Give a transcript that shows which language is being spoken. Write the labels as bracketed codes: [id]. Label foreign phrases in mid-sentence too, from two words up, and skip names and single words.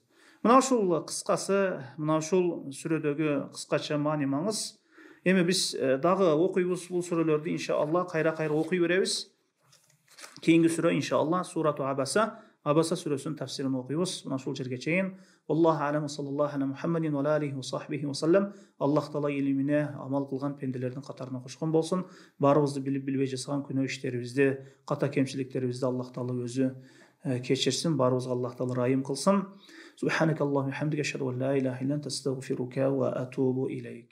[ky] Мына ушул кыскасы, мына ушул сүрөдөгү кыскача маани маңыз. Эми биз дагы окуйбуз бул сүрөлөрдү иншаллах, кайра окуй беребиз. Кийинки сүрө иншаллах Сурату Абаса, Абаса сүрөсүнүн тафсирин окуйбуз. [ar] Мына ушул жерге чейин. الله أعلم، صلى الله على محمد وعليه وصحبه وسلم. [ky] Аллах таала илимине амал кылган пенделердин катарына кошкон болсун. Баарыбызды билип билбей жасаган күнөө иштерибизди, ката кемчиликтерибизди Аллах таала өзү кечирсин. Баарыбызга Аллах таала райым кылсын. [ar] سبحانك اللهم وبحمدك، أشهد أن لا إله إلا أنت، أستغفرك وأتوب إليك.